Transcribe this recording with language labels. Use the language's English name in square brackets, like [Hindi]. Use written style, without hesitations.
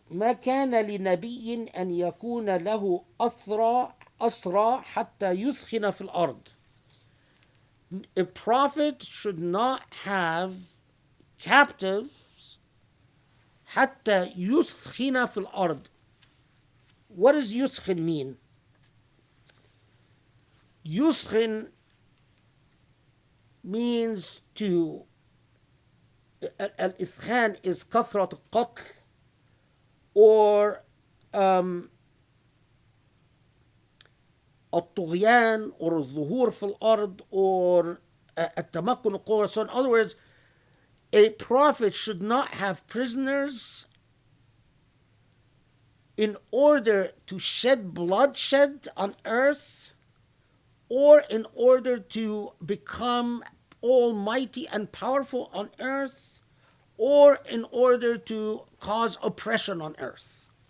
[Arabic] ما كان لنبي أن يكون له أسرى حتى يثخن في الأرض. [English] A prophet should not have captives [Arabic] حتى يثخن في الأرض. [English] What does يثخن mean? [Arabic] يثخن [English] means to [Arabic] الإثخان is كثرة القتل, or الطغيان, or الظهور في الأرض, or التمكن القوة. [English] So in other words, a prophet should not have prisoners in order to shed bloodshed on earth, or in order to become almighty and powerful on earth, or in order to cause oppression on earth.